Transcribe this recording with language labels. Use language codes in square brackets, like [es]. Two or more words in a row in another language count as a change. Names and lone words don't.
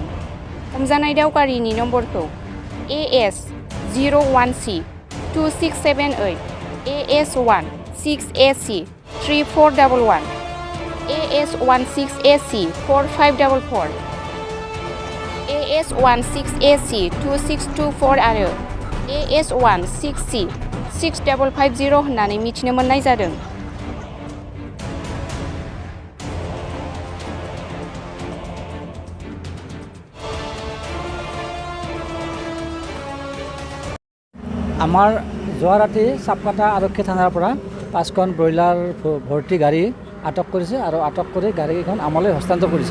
[brx] हमजानाय दाउ गारिनि नम्बरखौ AS01C 2678, AS1 6AC 3411, AS16AC 4544, AS16AC 2624 आरो AS16C 6550 होननानै मिथिनो मोननाय जादों। [as] আমাৰ যোৱা ৰাতি সাপকাটা আৰক্ষী থানাৰ পৰা 5খন ব্ৰইলাৰ ভৰ্তি গাড়ী আটক কৰিছে আৰু আটক কৰি গাড়ীখন আমালৈ হস্তান্তৰ কৰিছে।